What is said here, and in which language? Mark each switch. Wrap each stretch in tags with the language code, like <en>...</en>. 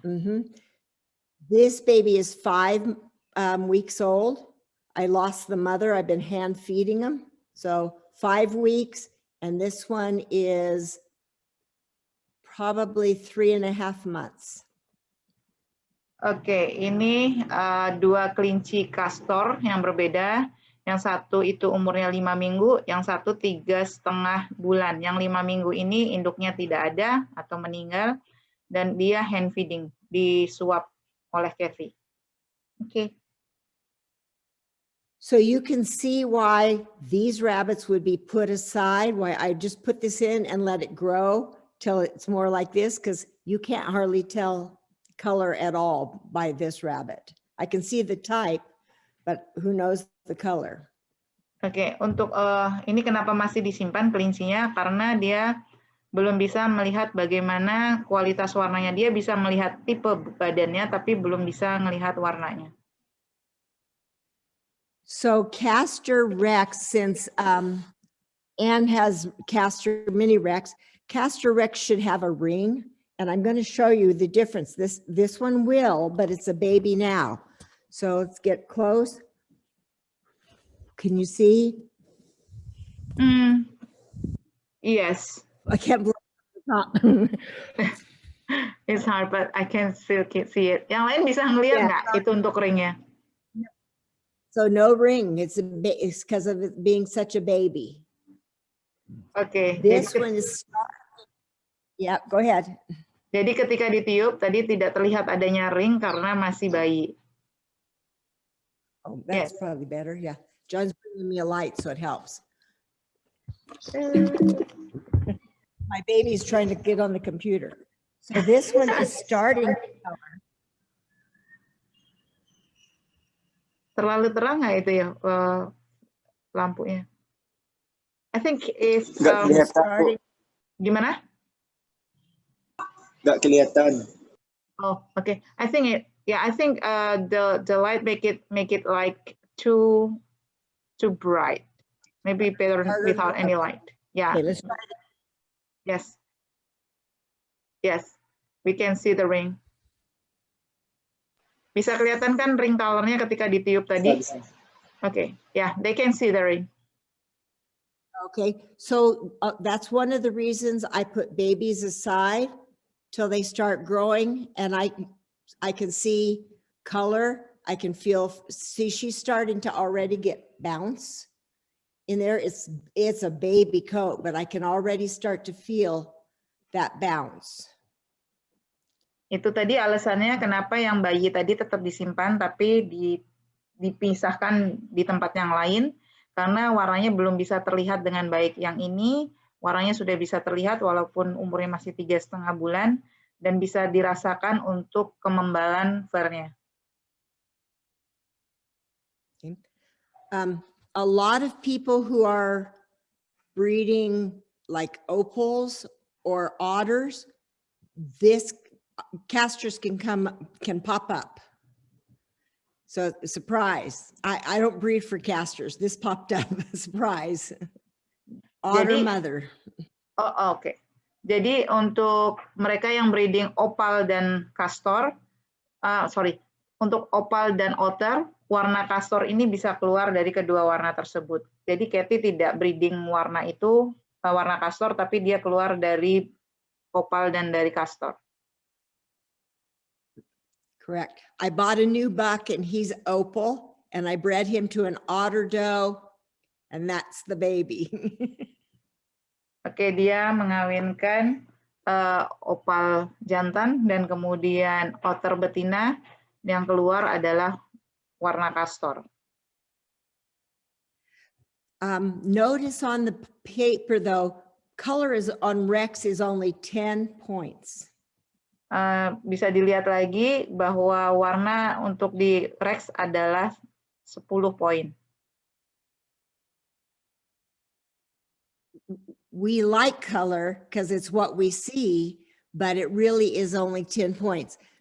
<en>Mm-hmm. This baby is 5 weeks old. I lost the mother. I've been hand feeding them. So 5 weeks. And this one is probably 3.5 months.</en> <id>Oke, ini dua kelinci kastor yang berbeda. Yang satu itu umurnya 5 minggu, yang satu 3,5 bulan. Yang 5 minggu ini induknya tidak ada atau meninggal, dan dia hand feeding, disuap oleh Cathy. Oke.</id> <en>So you can see why these rabbits would be put aside, why I just put this in and let it grow till it's more like this, because you can't hardly tell color at all by this rabbit. I can see the type, but who knows the color.</en> <id>Oke, untuk ini kenapa masih disimpan kelincinya, karena dia belum bisa melihat bagaimana kualitas warnanya. Dia bisa melihat tipe badannya, tapi belum bisa melihat warnanya.</id> <en>So Castor Rex, since Anne has Castor Mini Rex, Castor Rex should have a ring, and I'm going to show you the difference. This one will, but it's a baby now. So let's get close. Can you see? Yes. I can't believe it's not. It's hard, but I can still see it.</en> <id>Yang lain bisa ngelihat nggak itu untuk ringnya?</id> <en>So no ring. It's because of it being such a baby.</en> <id>Oke.</id> <en>This one is. Yeah, go ahead.</en> <id>Jadi ketika ditiup tadi tidak terlihat adanya ring karena masih bayi.</id> <en>Oh, that's probably better. Yeah, John's bringing me a light, so it helps. My baby's trying to get on the computer. So this one is starting to color.</en> <id>Terlalu terang nggak itu ya lampunya?</id> <en>I think it's Starting.</en> <id>Gimana? Nggak kelihatan.</id> <en>Oh, okay. I think the light make it like too bright. Maybe better without any light. Yeah. Okay, let's try it. Yes. Yes. We can see the ring.</en> <id>Bisa kelihatan kan ring colornya ketika ditiup tadi? Okay.</id> <en>Yeah, they can see the ring. Okay, so that's one of the reasons I put babies aside till they start growing, and I can see color. I can see she's starting to already get bounce, in there. It's a baby coat, but I can already start to feel that bounce.</en> <id>Itu tadi alasannya kenapa yang bayi tadi tetap disimpan tapi dipisahkan di tempat yang lain, karena warnanya belum bisa terlihat dengan baik. Yang ini warnanya sudah bisa terlihat walaupun umurnya masih 3,5 bulan dan bisa dirasakan untuk kemembalan fur-nya.</id> <en>Okay. A lot of people who are breeding like opals or otters, this casters can pop up. So surprise. I don't breed for casters. This popped up. Surprise. Otter mother.</en> <id>Oh, oke. Jadi untuk mereka yang breeding opal dan castor, untuk opal dan otter, warna castor ini bisa keluar dari kedua warna tersebut. Jadi Cathy tidak breeding warna itu, warna castor, tapi dia keluar dari opal dan dari castor.</id> <en>Correct. I bought a new buck and he's opal, and I bred him to an otter doe, and that's the baby.</en> <id>Oke, dia mengawinkan opal jantan dan kemudian otter betina, yang keluar adalah warna castor.</id> <en>Notice on the paper though, color is on Rex is only 10 points.</en> <id>Bisa dilihat lagi bahwa warna untuk di Rex adalah 10 poin.</id> <en>We like color because it's what we see, but it really is only 10 points.</en>